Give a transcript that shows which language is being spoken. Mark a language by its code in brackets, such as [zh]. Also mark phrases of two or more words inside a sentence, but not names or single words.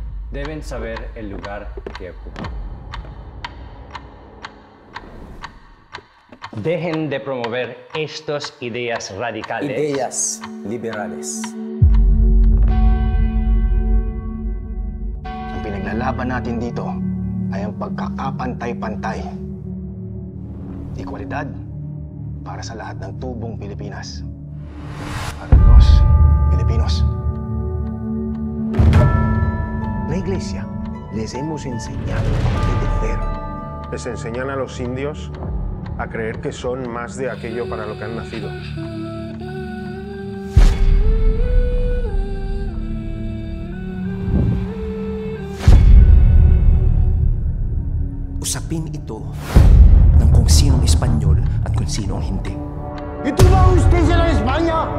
[es] Deben saber el lugar que ocupan. Dejen de promover estas ideas radicales. Ideas liberales. [tl] Ang pinaglalaban natin dito ay ang pagkakapantay-pantay. Igualdad para sa lahat ng tubong Pilipinas. [es] Para los Filipinos. La Iglesia les hemos enseñado a obedecer. Les enseñan a los indios a creer que son más de aquello para lo que han nacido. [tl] Usapin ito ng kung sinong Espanyol at kung sino ang hindi. Ito ba ang justisya ng Espanya?